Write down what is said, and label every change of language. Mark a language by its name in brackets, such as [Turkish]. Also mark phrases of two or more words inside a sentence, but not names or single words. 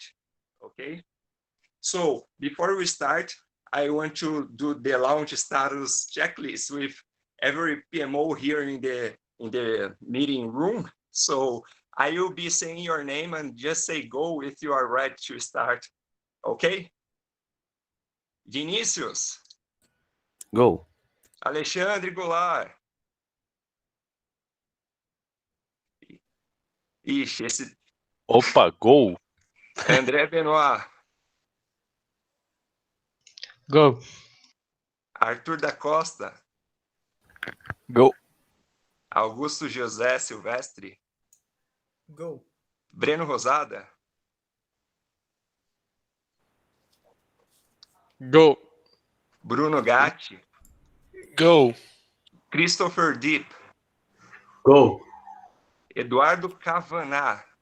[English] Okay. So before we start, I want to do the launch status checklist with every PMO here in the meeting room. So I will be saying your name and just say go if you are ready to start. Okay? Vinícius. Go. [Portuguese] Alexandre Goulart. Ixi, esse... [English] Opa, go. André Benoit. Go. Arthur da Costa. Go. Augusto José Silvestre. Go. Breno Rosada. Go. Bruno Gatti. Go. Christopher Deep. Go. Eduardo Cavaná.